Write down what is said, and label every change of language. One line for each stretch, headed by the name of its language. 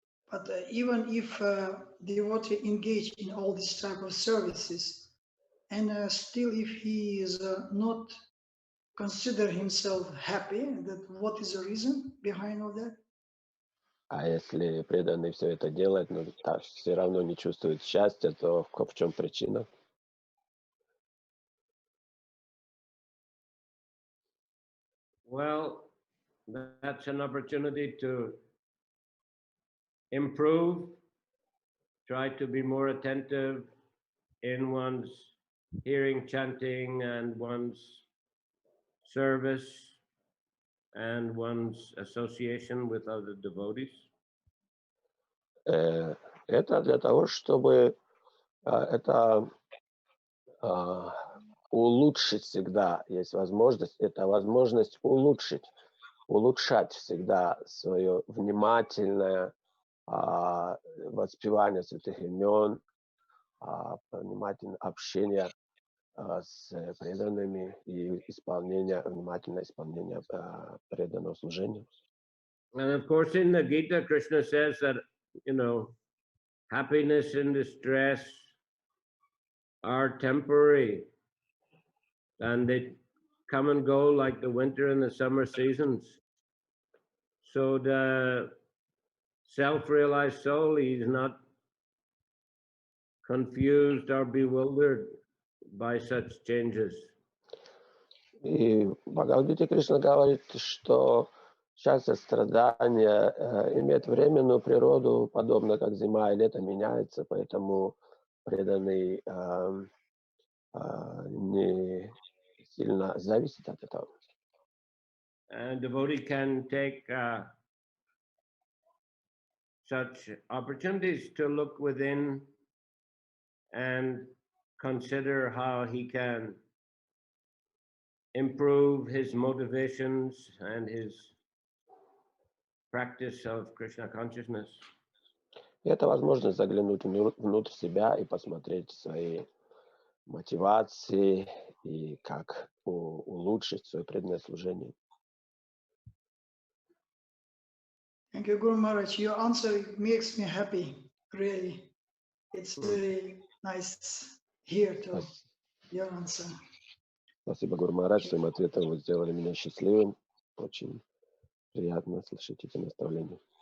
English: But even if devotee engage in all these type of services, and still if he is not consider himself happy, that what is the reason behind all that?
Russian: А если преданный все это делает, но все равно не чувствует счастья, то в чем причина?
English: Well, that's an opportunity to improve, try to be more attentive in one's hearing, chanting, and one's service and one's association with other devotees.
Russian: Это для того, чтобы это улучшить всегда есть возможность. Это возможность улучшать всегда свое внимательное воспевание святых имен, внимательное общение с преданными и внимательное исполнение преданного служения.
English: And of course, in the Gita, Krishna says that, happiness and distress are temporary, and they come and go like the winter and the summer seasons. So the self-realized soul, he's not confused or bewildered by such changes.
Russian: И в Бхагавадгите Кришна говорит, что счастье, страдания имеет временную природу, подобно как зима и лето меняется, поэтому преданный не сильно зависит от этого.
English: And devotee can take such opportunities to look within and consider how he can improve his motivations and his practice of Krishna consciousness.
Russian: И это возможность заглянуть внутрь себя и посмотреть свои мотивации и как улучшить свое преданное служение.
English: Thank you, Guru Maharaj. Your answer makes me happy, really. It's very nice here to your answer.
Russian: Спасибо, Гуру Махарадж, своим ответом вы сделали меня счастливым. Очень приятно слышать эти наставления.